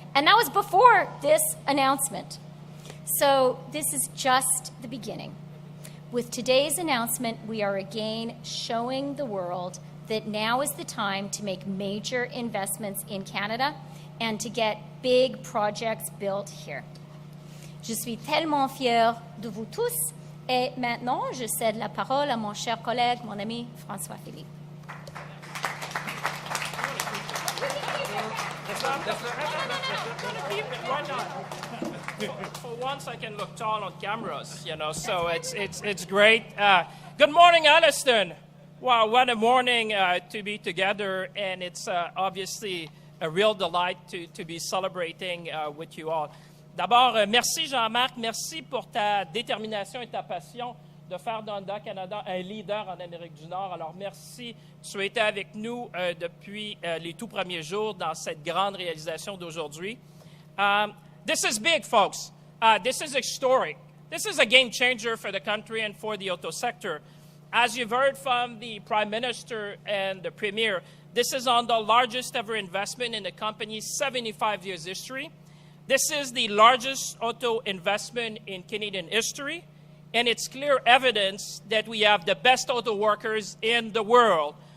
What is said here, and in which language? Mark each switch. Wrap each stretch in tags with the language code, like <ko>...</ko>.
<en>And that was before this announcement. So this is just the beginning. With today's announcement, we are again showing the world that now is the time to make major investments in Canada and to get big projects built here.</en> <fr>Je suis tellement fière de vous tous. Et maintenant, je cède la parole à mon cher collègue, mon ami François-Philippe.</fr> <en>Why not? For once, I can look tall on cameras, you know, so it's great. Good morning, Alliston. Wow, what a morning to be together, and it's obviously a real delight to be celebrating with you all.</en> <fr>D'abord, merci Jean-Marc, merci pour ta détermination et ta passion de faire d'Honda Canada un leader en Amérique du Nord. Alors, merci. Tu as été avec nous depuis les tout premiers jours dans cette grande réalisation d'aujourd'hui.</fr> <en>This is big, folks. This is historic. This is a game changer for the country and for the auto sector. As you've heard from the Prime Minister and the Premier, this is on the largest ever investment in the company's 75 years history. This is the largest auto investment in Canadian history, and it's clear evidence that we have the best auto workers in the world.</en>